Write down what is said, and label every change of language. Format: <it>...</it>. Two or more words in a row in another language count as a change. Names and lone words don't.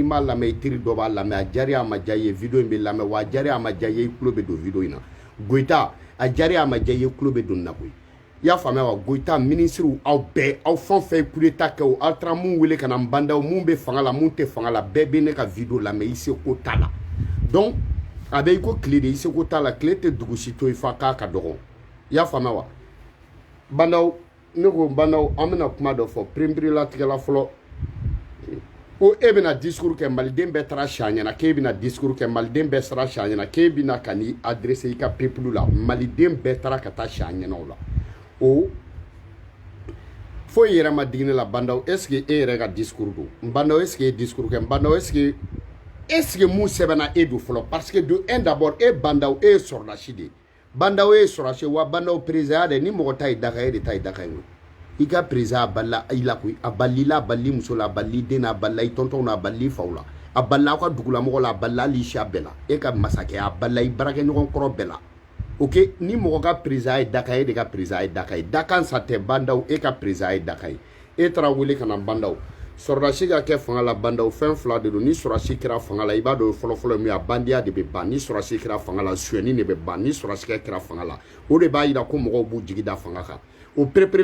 <bm>m'a lamɛn i teri dɔ b'a lamɛn a diyara a ma diya i ye vidéo in bɛ lamɛn wa a diyara a ma diya i ye i tulo bɛ don vidéo in na Goyita a diyara a ma diya i ye i tulo bɛ don nin na koyi i y'a faamuya wa Goyita ministre aw bɛɛ aw fɛn o fɛn ye</bm> <fr>coup d'état</fr> <bm>kɛ o aw taara mun wele ka na Bandaw mun bɛ fanga la mun tɛ fanga la bɛɛ bɛ ne ka vidéo lamɛn i seko t'a la donc a bɛ i ko tile de i seko t'a la tile tɛ dugu si to i fa k'a ka dɔgɔ i y'a faamuya wa Bandaw ne ko Bandaw an bɛna kuma dɔ fɔ pereperelatigɛla fɔlɔ ko e bɛna discours kɛ maliden bɛɛ taara si a ɲɛna k'e bɛna discours kɛ maliden bɛɛ sara si a ɲɛna k'e bɛna ka n'i adresser i ka peuple la maliden bɛɛ taara ka taa si a ɲɛna o la o foyi yɛrɛ ma digi ne la Bandaw</bm> <fr>est ce que</fr> <bm>e yɛrɛ ka discours don Bandaw</bm> <fr>est ce que</fr> <bm>e discours kɛ Bandaw</bm> <fr>est ce que</fr> <bm>mun sɛbɛnna e don fɔlɔ</bm> <fr>parce que de un d'abord</fr> <bm>e Bandaw e ye sɔrɔdasi de ye Bandaw ye sɔrɔdasi wa Bandaw président de ni mɔgɔ ta ye Daka e de ta ye Daka ye i ka président a balila i la koyi a balila a balili muso la a balili den na a balila i tonton na a balili i faw la a balila aw ka dugulamɔgɔ la a balila hali i siya bɛɛ la e ka masakɛ a balila i baarakɛɲɔgɔn kɔrɔ bɛɛ la ok ni mɔgɔ ka président ye Daka ye e de ka président ye Daka ye Daka sa tɛ Bandaw e ka président ye Daka ye e taara wele ka na Bandaw sɔrɔdasi ka kɛ fanga la Bandaw fɛn fila de don ni sɔrɔdasi kɛra fanga la i b'a dɔn fɔlɔfɔlɔ min ye a bandiya de bɛ ban ni sɔrɔdasi kɛra fanga la suyɛni de bɛ ban ni sɔrɔdasi kɛra fanga la o de b'a jira ko mɔgɔw b'u jigi da fanga kan o pereperelatigɛ</bm>